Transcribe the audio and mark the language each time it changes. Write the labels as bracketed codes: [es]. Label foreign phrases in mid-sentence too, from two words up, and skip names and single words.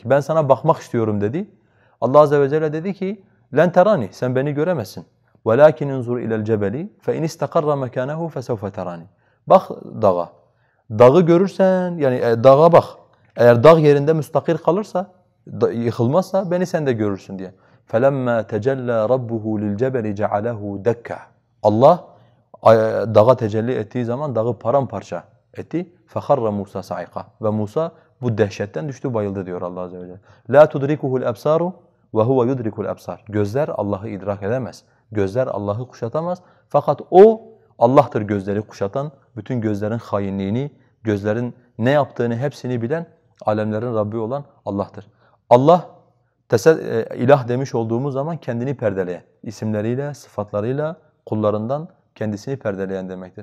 [tr] Ben sana bakmak istiyorum dedi. Allah Azze ve Celle dedi ki [ar] لن تراني, [tr] sen beni göremezsin. [ar] ولكن انظر إلى الجبل فإن استقر مكانه فسوف تراني. [tr] Bak dağa. Dağı görürsen yani dağa bak. Eğer dağ yerinde müstakil kalırsa, yıkılmazsa beni sen de görürsün diye. [ar] فَلَمَّا تَجَلَّى رَبُّهُ لِلْجَبَلِ جَعَلَهُ دَكَّ. [tr] Allah dağa tecelli ettiği zaman dağı paramparça etti. [ar] فَخَرَّ مُوسَى صَعِقًا. [tr] Ve Musa bu dehşetten düştü, bayıldı diyor Allah Azze ve Celle. [ar] لَا تُدْرِكُهُ الْأَبْصَارُ وَهُوَ يُدْرِكُ الْأَبْصَارِ. [tr] Gözler Allah'ı idrak edemez. Gözler Allah'ı kuşatamaz. Fakat O, Allah'tır gözleri kuşatan, bütün gözlerin hainliğini, gözlerin ne yaptığını hepsini bilen, alemlerin Rabbi olan Allah'tır. Allah, ilah demiş olduğumuz zaman kendini perdeleyen, isimleriyle, sıfatlarıyla, kullarından kendisini perdeleyen demektir.